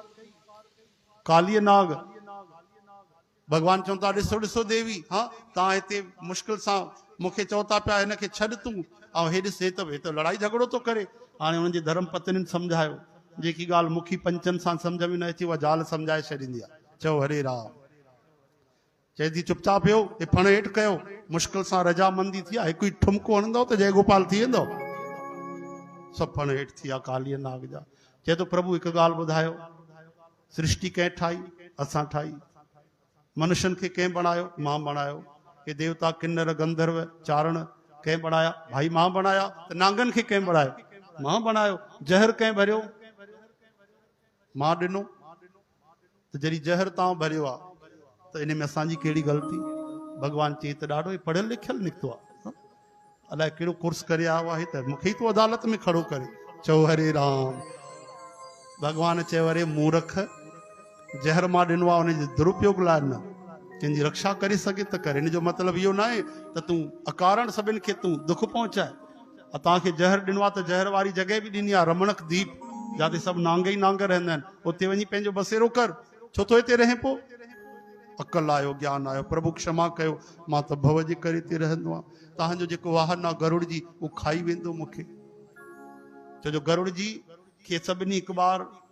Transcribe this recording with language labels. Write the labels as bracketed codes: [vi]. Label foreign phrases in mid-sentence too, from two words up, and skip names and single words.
[sd] कालीअ नाग भगवान चवनि था ॾिसो ॾिसो देवी हा तव्हां हिते मुश्किल सां मूंखे चओ था पिया हिनखे छॾ तूं ऐं हे ॾिस हे त लड़ाई झगड़ो थो करे हाणे हुननि जे धर्म पत्नियुनि सम्झायो जेकी ॻाल्हि मुखी पंचनि सां सम्झ में न अचे उहा ज़ाल सम्झाए छॾींदी आहे चओ हरे राम चए थी चुपचाप वियो हे फण हेठि कयो मुश्किल सां रजामंदी थी आहे हिकु ई ठुमको हणंदव त जय गोपाल थी वेंदो सभु फण हेठि थी विया कालीअ नाग जा चए थो प्रभु हिकु ॻाल्हि ॿुधायो सृष्टि कंहिं ठाही असां ठाही मनुष्यनि खे कंहिं बणायो मां बणायो हे देवता किन्नर गंधर्व चारण कंहिं बणाया भाई मां बणाया त नांगनि खे कंहिं बणायो मां बणायो जहर कंहिं भरियो मां ॾिनो त जॾहिं जहर तव्हां भरियो आहे त इन में असांजी कहिड़ी ग़लती भगवान चई त ॾाढो पढ़ियल लिखियल निकितो आहे अलाए कहिड़ो कोर्स करे आयो आहे त मूंखे ई तूं अदालत में खड़ो करे चओ हरे राम भगवान चयो अरे मूर्ख जहर मां ॾिनो आहे उनजे दुरुपयोग लाइ न कंहिंजी रक्षा करे सघे त करे हिन जो मतिलबु इहो न आहे त तूं अकारण सभिनि खे तूं दुख पहुचाए तव्हांखे जहर ॾिनो आहे त जहर वारी जॻह बि ॾिनी आहे रमणक दीप जिते सभु नांग ई नांग रहंदा आहिनि उते वञी पंहिंजो बसेरो कर छो थो हिते रहे पोइ अकल आयो ज्ञान आयो प्रभु क्षमा कयो मां त भव जे करे हिते रहंदो आहियां तव्हांजो जेको वाहन आहे गरुड़ जी उहो खाई वेंदो मूंखे छो जो गरुड़ जी खे सभिनी हिकु बार